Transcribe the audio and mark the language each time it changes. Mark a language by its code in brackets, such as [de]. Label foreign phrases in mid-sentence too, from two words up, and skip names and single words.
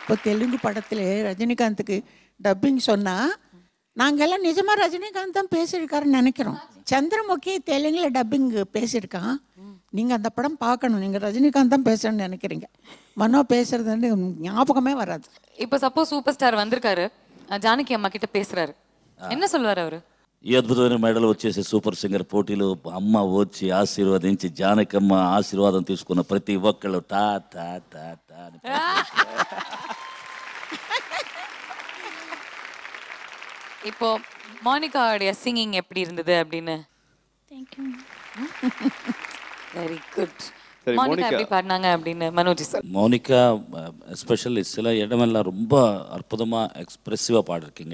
[ta] இப்போ தெலுங்கு படத்தில் ரஜினிகாந்துக்கு டப்பிங் சொன்னால் நாங்கள்லாம் நிஜமாக ரஜினிகாந்த் தான் பேசியிருக்காருன்னு நினைக்கிறோம். சந்திரமுகி தெலுங்கில் டப்பிங் பேசியிருக்கான். நீங்கள் அந்த படம் பார்க்கணும். நீங்கள் ரஜினிகாந்த் தான் பேசணும்னு நினைக்கிறீங்க. மனோ பேசுறது ஞாபகமே வராது. இப்போ சப்போஸ் சூப்பர் ஸ்டார் வந்திருக்காரு, ஜானகி అమ్మ கிட்ட பேசுறாரு, என்ன சொல்வார் அவரு? [te] ఈ అద్భుతమైన మెడల్ వచ్చేసి సూపర్ సింగర్ పోటీలో అమ్మ వచ్చి ఆశీర్వదించి జానకమ్మ ఆశీర్వాదం తీసుకున్న ప్రతి ఒక్కళ్ళు టా టా టా టా అని [ta] இப்போ மோனிகாவுடைய சிங்கிங் எப்படி இருந்தது அப்படின்னு? [en] very good. [ta] மோனிகா எப்படி பாடினாங்க அப்படின்னு மனோஜ் சார்? மோனிகா எஸ்பெஷலி சில இடமெல்லாம் ரொம்ப அற்புதமாக எக்ஸ்பிரெசிவாக பாடிருக்கீங்க.